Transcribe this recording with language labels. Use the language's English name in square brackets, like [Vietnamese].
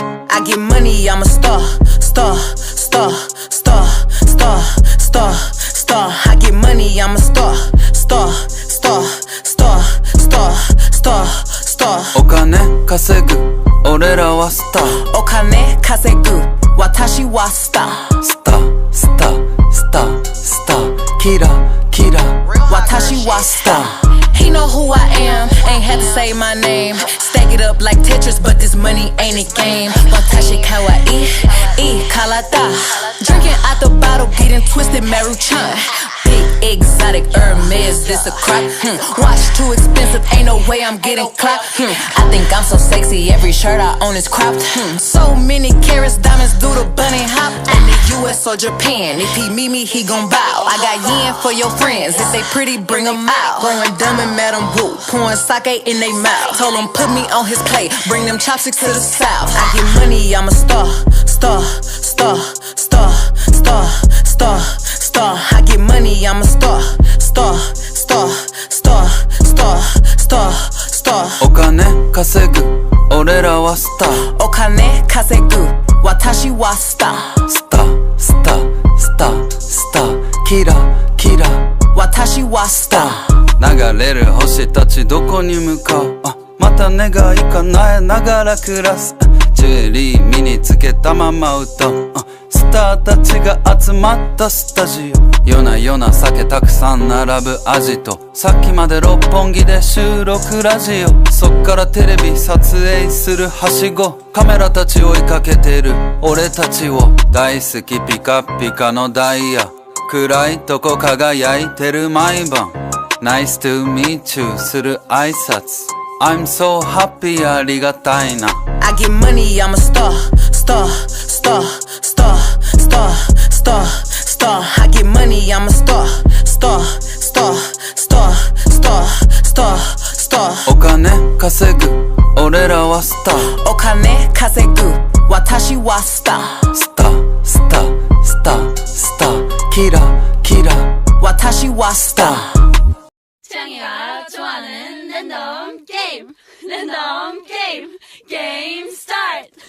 [English] I get money, I'm a star, star, star, star, star, star, star. I get money, I'm a star, star, star, star, star, star, star. [Japanese] お金稼ぐ俺らはスターお金稼ぐ私はスタースタースタースタースターキラキラ私はスター [English] He know who I am, ain't had to say my name Stack it up like Tetris, but this money ain't a game [Japanese] 私かわいい体 [English] Drinking out the bottle, getting twisted, Maruchan Big exotic Hermes, this a crop Watch too expensive, ain't no way I'm getting clapped I think I'm so sexy, every shirt I own is cropped So many carats, diamonds do the bunny hop In the US or Japan, if he meet me, he gon' bow I got yen for your friends, if they pretty, bring them out Blowing dumb and Madam Woo, pouring sake in they mouth Told him put me on his plate, bring them chopsticks to the south I get money, I'm a star, star, star, star, star, star, star I get money, I'm a star, star, star, star, star, star, star [Japanese] お金稼ぐ俺らはスターお金稼ぐ私はスタースタースタースタースターキラキラ私はスター流れる星たちどこに向かうまた願い叶えながら暮らすジュエリー身につけたまま歌うスターたちが集まったスタジオ夜な夜な酒たくさん並ぶアジトさっきまで六本木で収録ラジオそっからテレビ撮影するはしごカメラたち追いかけてる俺たちを大好きピカピカのダイヤ暗いとこ輝いてる毎晩 [English] Nice to meet you [Japanese] する挨拶 [English] I'm so happy [Japanese] ありがたいな [English] I get money, I'm a star, star, star, star, star, star, star I get money, I'm a star, star, star, star, star, star, star [Japanese] お金稼ぐ俺らはスターお金稼ぐ私はスタースタースタースタースターキラキラ私はスター [Korean] 창이가 좋아하는 랜덤 게임 랜덤 게임 게임 스타트